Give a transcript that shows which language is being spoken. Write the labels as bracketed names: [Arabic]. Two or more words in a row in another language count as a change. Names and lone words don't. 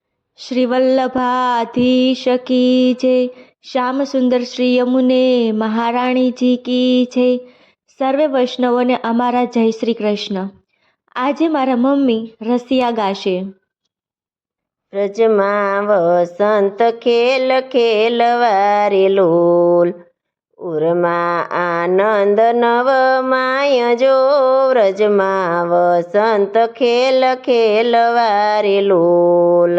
[Hindi] श्री वल्लभाधीश की जय। श्याम सुंदर श्री यमुने महारानी जी की जय। [Gujarati] સર્વે વૈષ્ણવોને અમારા જય શ્રી કૃષ્ણ। આજે મારા મમ્મી રસિયા ગાશે। વ્રજમાં વસંત ખેલ ખેલવારે લોલ, ઉરમાં આનંદ નવ માય જો, વ્રજમાં વસંત ખેલ ખેલવારે લોલ।